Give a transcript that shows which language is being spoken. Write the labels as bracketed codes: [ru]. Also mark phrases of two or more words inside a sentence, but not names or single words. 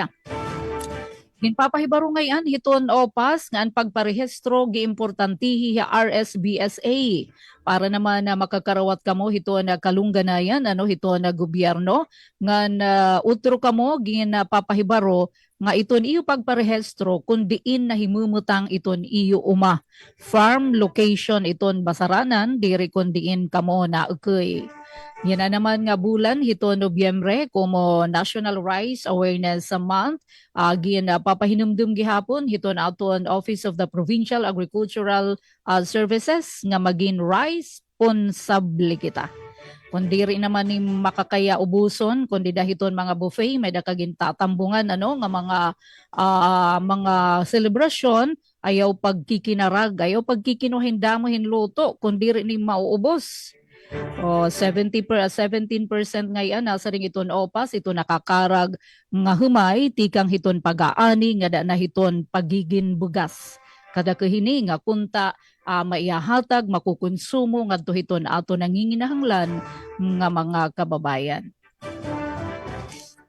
[war] Ginpapahibaro ngayon hiton OPAS nga ang pagparehistro giimportantihi RSBSA para naman na makakarawat kamo hito na kalungganayan hito na gobyerno ngan utro kamo ginapapahibaro nga iton iyo pagparehistro kun diin na himumutang iton iyo uma [en] farm location [war] iton basaranan diri kun diin kamo na ukay. Yan na naman nga bulan hito Nobyembre como National Rice Awareness Month. Papahinumdum gihapon hito na aton Office of the Provincial Agricultural Services nga maging [en] rice responsable [war] kita. Kundi rin naman ni makakaya ubuson, kundi dahiton mga buffet, may dakagin tatambungan nga mga selebrasyon, ayaw pagkikinarag, ayaw pagkikinuhinda mo hinluto, kundi rin ni mauubos. 17% ngayon nasa ring iton opas ito nakakarag nga humay tikang hiton pag-aani nga na hiton pagigin bugas kada kahini nga kunta maihahatag makukonsumo ngadto hiton ato nanginginahanglan nga mga kababayan.